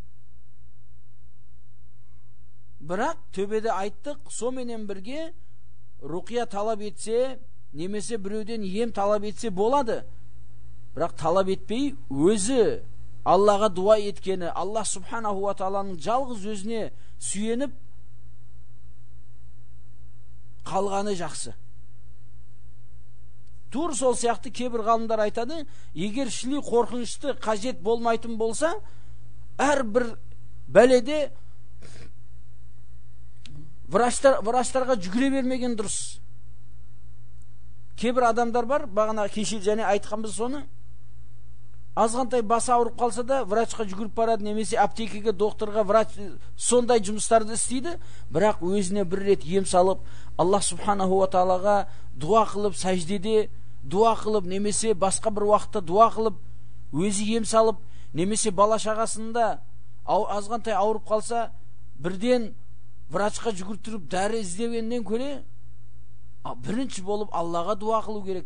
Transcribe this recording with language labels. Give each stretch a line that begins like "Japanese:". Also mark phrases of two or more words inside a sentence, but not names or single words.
Kazakh: Бірақ төбеде айттық, соменен бірге руқия талап етсе, немесе біреуден ем талап етсе болады. Бірақ талап етпей, өзі Аллаға дуа еткені,
Arabic: الله سبحانه وتعالى
Kazakh: жалғыз өзіне сүйеніп қалғаны жақсы. Тур сол сияқты кейбір ғалымдар айтады, егер шіли қорқынышты қажет болмайтын болса, әрбір бәледе врачтарға жүгіре бермеген дұрыс. Кейбір адамдар бар, бағана кеше және айтқанбыз соны, азғантай басы ауырып қалса да врачқа жүгіріп барады, немесе аптекеге, докторға, врач сондай жұмыстарды істейді, бірақ өзіне бір рет ем салып,
Arabic: الله سبحانه وتعالى
Kazakh: дуа қылып, сәждеде дуа қылып, немесе басқа бір уақытта дуа қылып, өзі ем салып, немесе бала шағасында азғантай ауырып қалса, бірден врачқа жүгіртіріп дәрі іздегеннен көре, бірінші болып Аллаға дуа қылу керек.